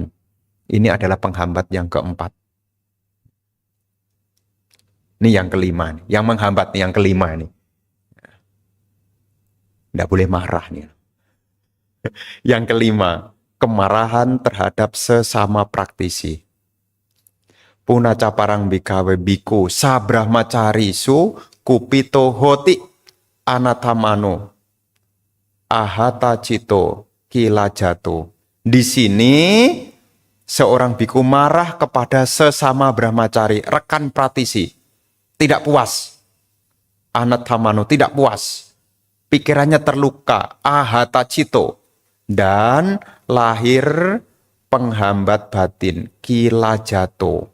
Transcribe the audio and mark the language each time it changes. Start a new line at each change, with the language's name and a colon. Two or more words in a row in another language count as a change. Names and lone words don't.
Indonesian: Ini adalah penghambat yang keempat. Ini yang kelima. Yang menghambat yang kelima ini. Tidak boleh marah nih. Yang kelima, kemarahan terhadap sesama praktisi.
Pali: Punaca parang bikawe biku sabrahmacarisu kupito hoti anatamano ahata cito kilajato.
Indonesian: Di sini seorang biku marah kepada sesama brahmacari, rekan praktisi, tidak puas. Anatamano, tidak puas. Pikirannya terluka,
Pali: ahata cito,
Indonesian: dan lahir penghambat batin, kilajato.